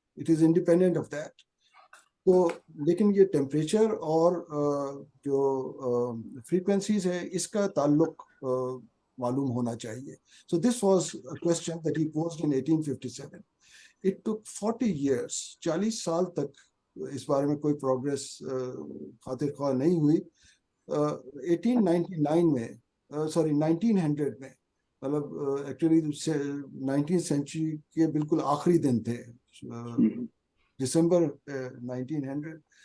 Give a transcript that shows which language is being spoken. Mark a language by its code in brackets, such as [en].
[en] It is independent of that. [ur] تو لیکن یہ ٹیمپریچر اور جو فریکوینسیز ہے اس کا تعلق معلوم ہونا چاہیے. [en] So this was a question that he posed in 1857. It took 40 years, [ur] 40 سال تک اس بارے میں کوئی پروگریس خاطر خواہ نہیں ہوئی. 1899 میں 1900 میں مطلب ایکچولی 19th سینچری کے بالکل آخری دن تھے، دسمبر 1900.